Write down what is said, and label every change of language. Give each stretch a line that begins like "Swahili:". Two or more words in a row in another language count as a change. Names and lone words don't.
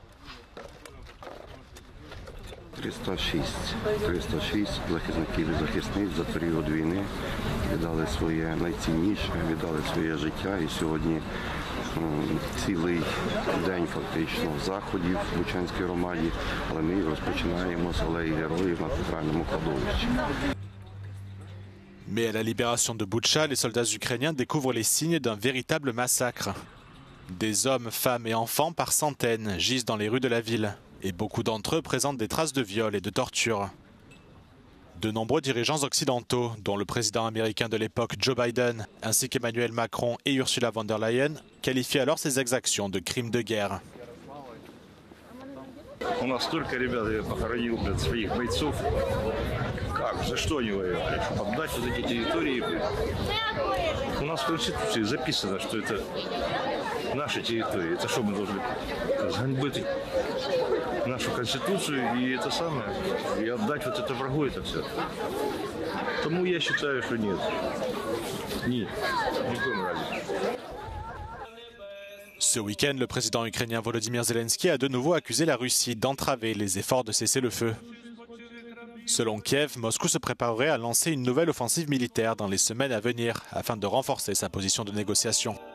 Ukrainian: 306 захисників і захисниць за період війни віддали своє найцінніше, віддали своє життя. І сьогодні цілий день фактично заходів в Бучанській громаді, але ми розпочинаємо з алеї героїв на центральному кладовищі.
French: Mais à la libération de Boutcha, les soldats ukrainiens découvrent les signes d'un véritable massacre. Des hommes, femmes et enfants par centaines gisent dans les rues de la ville. Et beaucoup d'entre eux présentent des traces de viol et de torture. De nombreux dirigeants occidentaux, dont le président américain de l'époque Joe Biden, ainsi qu'Emmanuel Macron et Ursula von der Leyen, qualifient alors ces exactions de crimes de guerre.
Russian: У нас столько ребят похоронил, блядь, своих бойцов. Как? За что они воевали? Чтобы отдать вот эти территории, блядь. У нас в Конституции записано, что это наши территории. Это что мы должны сганьбить нашу Конституцию и это самое, и отдать вот это врагу, это все. Тому я считаю, что нет. Нет. Ни в коем разе.
French: Ce week-end, le président ukrainien Volodymyr Zelensky a de nouveau accusé la Russie d'entraver les efforts de cesser le feu. Selon Kiev, Moscou se préparerait à lancer une nouvelle offensive militaire dans les semaines à venir afin de renforcer sa position de négociation.